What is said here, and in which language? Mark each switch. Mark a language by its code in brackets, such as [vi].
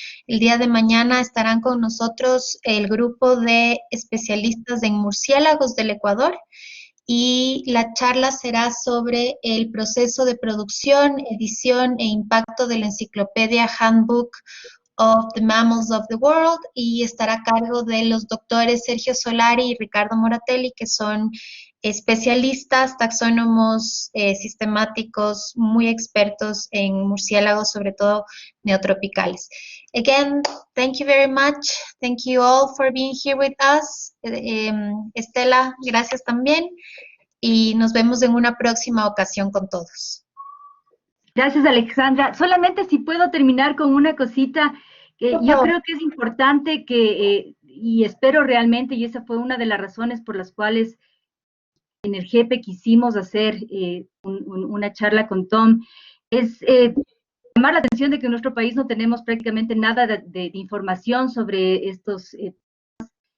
[es] El día de mañana estarán con nosotros el grupo de especialistas en murciélagos del Ecuador y la charla será sobre el proceso de producción, edición e impacto de la enciclopedia Handbook of the Mammals of the World y estará a cargo de los doctores Sergio Solari y Ricardo Moratelli, que son especialistas, taxónomos sistemáticos, muy expertos en murciélagos, sobre todo neotropicales. [en] Again, thank you very much. Thank you all for being here with us. [es] Estela, gracias también. Y nos vemos en una próxima ocasión con todos. Gracias, Alexandra. Solamente si puedo terminar con una cosita que yo creo que es importante que, y espero realmente, y esa fue una de las razones por las cuales en el GEPE quisimos hacer una charla con Tom, es llamar la atención de que en nuestro país no tenemos prácticamente nada de información sobre estos temas.